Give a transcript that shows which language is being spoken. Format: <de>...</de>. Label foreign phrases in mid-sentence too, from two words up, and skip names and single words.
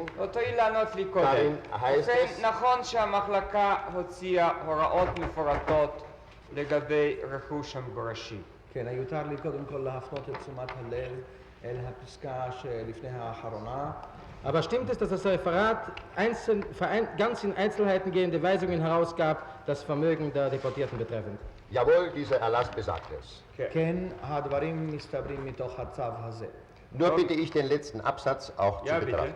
<he>תואיל לענות לי קודם.</he> <de>Darin heißt</de> <he>ובכן,</he> <de>es,</de> <he>נכון שהמחלקה הוציאה הוראות מפורטות לגבי רכוש המגורשים. כן, יותר לי קודם כל להפנות את תשומת הלב אל הפסקה שלפני האחרונה.</he> <de>Aber stimmt es, dass das Referat ganz in Einzelheiten gehende Weisungen herausgab, das Vermögen der Deportierten betreffend? jawohl, dieser Erlass besagt es.</de> <he>כן, הדברים מסתברים מתוך הצו הזה.</he> <de>Nur bitte ich den letzten Absatz auch zu betrachten.</de>